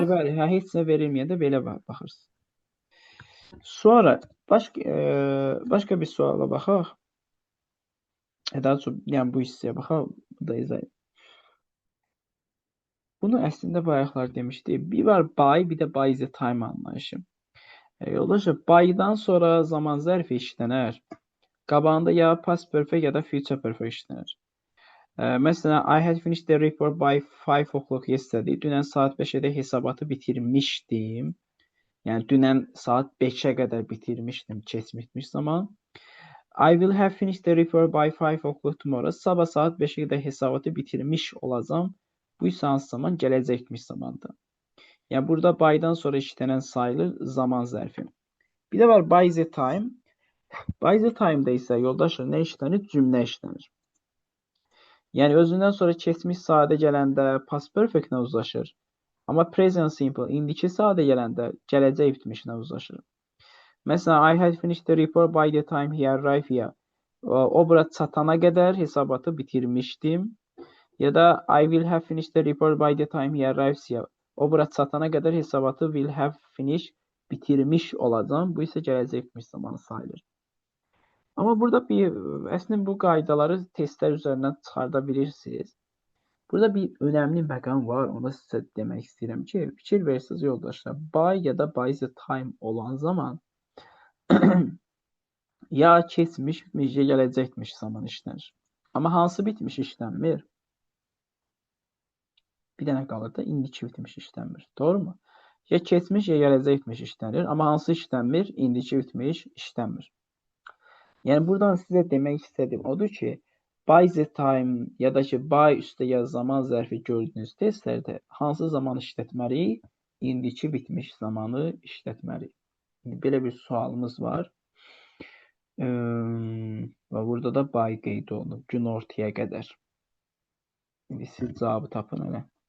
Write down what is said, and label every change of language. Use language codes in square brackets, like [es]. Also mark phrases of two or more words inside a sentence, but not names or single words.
[az] Bəli, heç nə verilməyəndə belə baxırsınız. Sonra başqa bir suala baxaq. Daha çox, yəni bu hissəyə baxaq. Bu da izah. Bunu əslində bayaqlar demişdik. Bir var by, bir də [en] by the time [az] anlayışı. Yoldaşlar, by'dan sonra zaman zərfi işlənər. Qabağında ya [en] past perfect [az] ya da [en] future perfect [az] işlənər. Məsələn, [en] I had finished the report by 5 o'clock yesterday. [az] Dünən saat 5-də hesabatı bitirmişdim. Yəni dünən saat 5-ə qədər bitirmişdim, keçmiş zaman. [en] I will have finished the report by 5 o'clock tomorrow. [az] Sabah saat 5-ə qədər hesabatı bitirmiş olacağam. Bu isə hansı zaman? Gələcəkmiş zamandır. Yəni burada by'dan sonra işlənən sayılır zaman zərfi. Bir də var [en] by the time. By the time-da [az] isə yoldaşlar nə işlənir? Cümlə işlənir. Yəni özündən sonra keçmiş sadə gələndə [en] past perfect-nə [az] uzlaşır. Amma [en] present simple [az] indiki sadə gələndə gələcək bitmişlə uzlaşır. Məsələn, [en] I had finished the report by the time he arrived here. [az] O bura çatana qədər hesabatı bitirmişdim. Ya da [en] I will have finished the report by the time he arrives here. [az] O bura çatana qədər hesabatı [en] will have finished [az] bitirmiş olacağım. Bu isə gələcəkmiş zamanı sayılır. Amma burada əslində bu qaydaları testlər üzərindən çıxarda bilirsiniz. Burada bir önəmli məqam var. Onu sizə demək istəyirəm ki, fikir verirsiniz yoldaşlar. By ya da [en] by the time [az] olan zaman Ya keçmiş, bitmiş, ya gələcəkmiş zaman işlənir. Amma hansı bitmiş işlənmir? Bir dənə qalır da indiki bitmiş işlənmir. Doğrumu? Ya keçmiş, ya gələcək bitmiş işlənir. Amma hansı işlənmir? İndiki bitmiş işlənmir. Yəni buradan sizə demək istədiyim odur ki, [en] by the time [az] ya da ki by üstə zaman zərfi gördüyünüz testlərdə hansı zaman işlətməliyik? İndiki bitmiş zamanı işlətməliyik. İndi belə bir sualımız var. Və burada da by qeyd olunub gün ortaya qədər. İndi siz cavabı tapın elə.